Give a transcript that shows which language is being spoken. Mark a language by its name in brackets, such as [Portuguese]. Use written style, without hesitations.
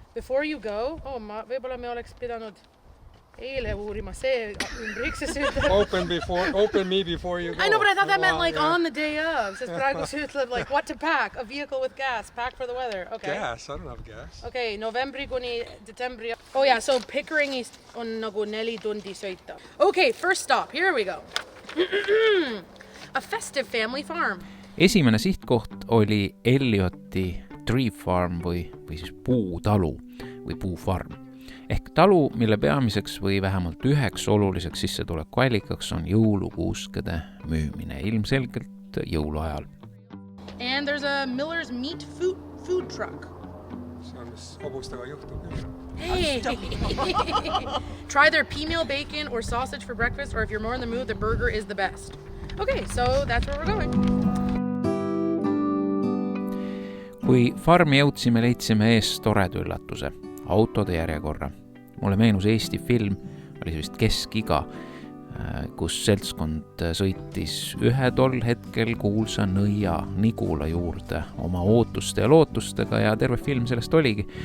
[English] Before you go, [Estonian] võib-olla me oleks pidanud eile uurima see ümbriks, see ütleb... [English] Open me before you go. I know, but I thought that meant like on the day of. [Estonian] Sest praegu see ütleb [English] like what to pack, a vehicle with gas, pack for the weather. Okay. Gas, I don't have gas. [Estonian] Okay, novembri kuni detsembri. [English] Oh yeah, so [Estonian] Pickeringist on nagu 4 tundi sõita. [English] Okay, first stop, here we go. A festive family farm. [Estonian] Esimene sihtkoht oli Ellioti Tree Farm või siis puutalu või puufarm. Ehk talu, mille peamiseks või vähemalt üheks oluliseks sissetulekuallikaks on jõulukuuskede müümine ilmselgelt jõuluajal. [English] And there's a Miller's Meat food truck. [Estonian] See on, mis hobustega juhtub. [English] Hey! Try their pea meal bacon or sausage for breakfast, or if you're more in the mood, the burger is the best. Okay, so that's where we're going. [Estonian] Kui farmi jõudsime, leidsime ees toredu üllatuse, autode järjekorra. Mulle meenus Eesti film, oli vist Keskiga, kus seltskond sõitis ühe tol hetkel kuulsa nõia Nigula juurde oma ootuste ja lootustega ja terve film sellest oligi.